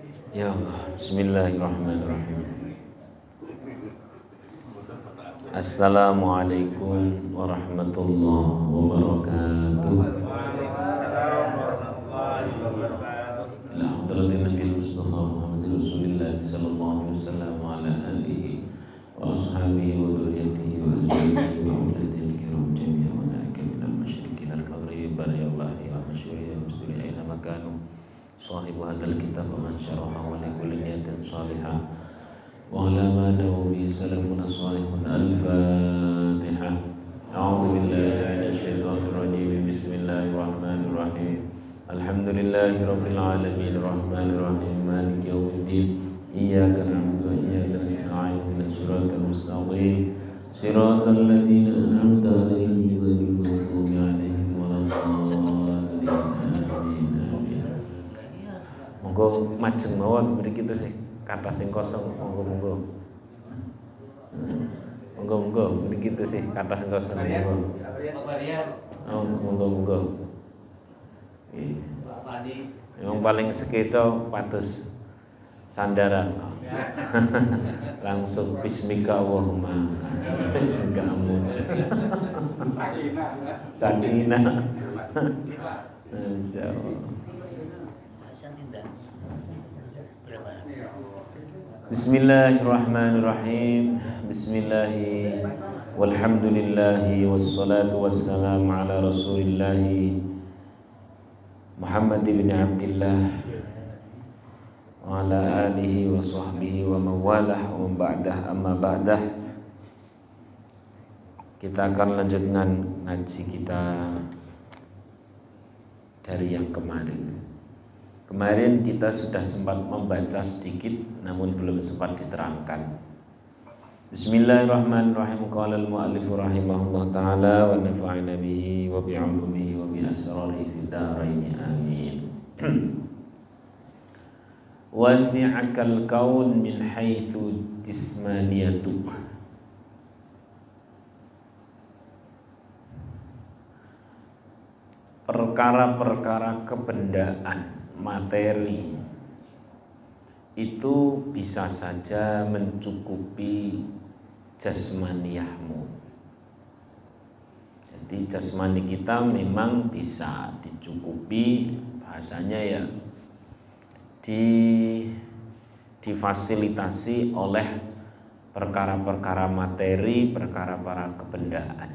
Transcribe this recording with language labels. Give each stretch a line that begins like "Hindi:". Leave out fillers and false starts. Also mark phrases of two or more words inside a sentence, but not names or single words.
Arabic: يا الله, Bismillahirrahmanirrahim. السلام عليكم ورحمة الله وبركاته. إلى حضرة النبي المصطفى محمد رسول الله صلى الله عليه وسلم وعلى آله وأصحابه وذرياته وأزواجه وأولاده الكرام جميعا ولعك من المشرق والمغرب بارك الله يا مشهور يا مستور أين مكان صاحب هذا الكتاب ومن شرح ولكل نية صالحة وعلى ما دعوا ب سلفنا صالحون الفاتحة. أعوذ بالله من الشيطان الرجيم. بسم الله الرحمن الرحيم. الحمد لله رب العالمين الرحمن الرحيم مالك يوم الدين. إياك نعبد وإياك نستعين اهدنا الصراط المستقيم صراط الذين أنعمت عليهم غير المغضوب عليهم ولا الضالين.
Javanese: Monggo majeng mawon mriki sih kathah sing kosong monggo. Monggo mriki sih kathah sing kosong monggo.
Indonesian: Yang paling sekeco patus sandaran.
Arabic: Langsung باسمك اللهم. باسمك أمون. Sakinah. Insyaallah. Bismillahirrahmanirrahim. بسم الله والحمد لله والصلاة والسلام على رسول الله محمد بن عبد الله وعلى آله وصحبه وموالاه وبعد أما بعد.
Indonesian: Kita akan lanjutkan ngaji kita dari yang kemarin. Kemarin kita sudah sempat membaca sedikit namun belum sempat diterangkan.
Arabic: Bismillahirrahmanirrahim. قال المؤلف رحمه الله تعالى ونفعنا به وبعلومه وبأسراره في الدارين آمين. وسعك الكون من حيث جسمانيتك.
Indonesian: Perkara-perkara kebendaan materi itu bisa saja mencukupi jasmaniyahmu. Jadi jasmani kita memang bisa dicukupi, bahasanya ya difasilitasi oleh perkara-perkara materi, perkara-perkara kebendaan.